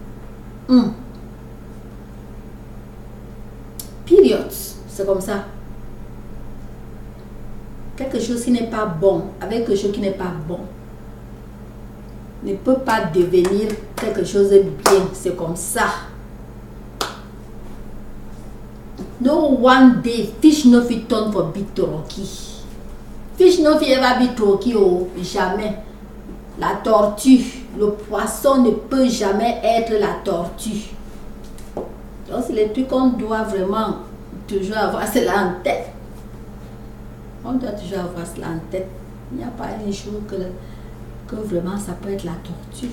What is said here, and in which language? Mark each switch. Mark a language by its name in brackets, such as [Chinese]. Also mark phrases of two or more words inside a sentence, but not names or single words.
[French] Période. C'est comme ça. Quelque chose qui n'est pas bon avec quelque chose qui n'est pas bon ne peut pas devenir quelque chose de bien. C'est comme ça. [Nigerian Pidgin] No one day fish no fit turn for big turkey. Fish no fit ever be turkey. [French] Oh, jamais. La tortue, le poisson ne peut jamais être la tortue. Donc, c'est les trucs qu'on doit vraiment toujours avoir cela en tête. On doit toujours avoir cela en tête. Il n'y a pas un jour que vraiment ça peut être la torture.